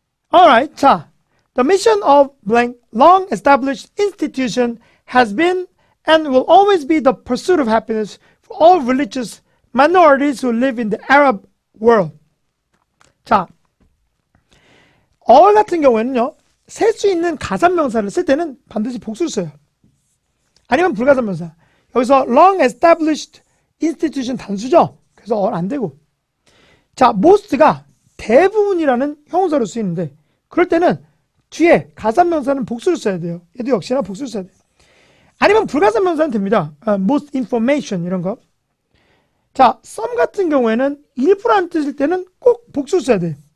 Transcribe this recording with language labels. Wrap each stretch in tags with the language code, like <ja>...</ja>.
<en>Alright, 자, the mission of blank long established institution has been and will always be the pursuit of happiness for all religious minorities who live in the Arab world.</en> <ko>자, all 같은 경우에는요, 셀 수 있는 가산명사를 쓸 때는 반드시 복수를 써요. 아니면 불가산명사. 여기서 long established institution 단수죠. 그래서 all 안 되고. 자, most가 대부분이라는 형용사로 쓰이는데 그럴 때는 뒤에 가산명사는 복수를 써야 돼요. 얘도 역시나 복수를 써야 돼요. 아니면 불가산명사는 됩니다. most information 이런 거. 자, some 같은 경우에는 일부라는 뜻일 때는 꼭 복수를 써야 돼요.</ko>